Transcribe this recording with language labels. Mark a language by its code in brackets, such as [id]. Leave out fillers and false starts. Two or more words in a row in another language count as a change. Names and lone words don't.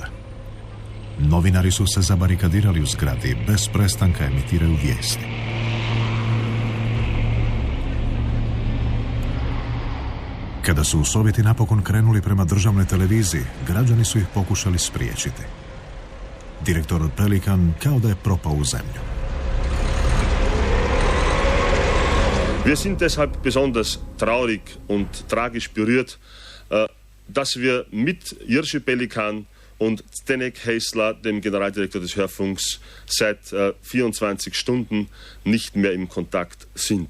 [hr] Novinari su se zabarikadirali u zgradi i bez prestanka emitiraju vijesti. Kada su Sovjeti napokon krenuli prema državnoj televiziji, građani su ih pokušali spriječiti. Direktor Pelikan kao da je propao u zemlju. [de] Wir sind deshalb besonders traurig und tragisch berührt, dass wir mit Jiří Pelikan und Zdeněk Heisler, dem Generaldirektor des Hörfunks, seit 24 Stunden nicht mehr im Kontakt sind.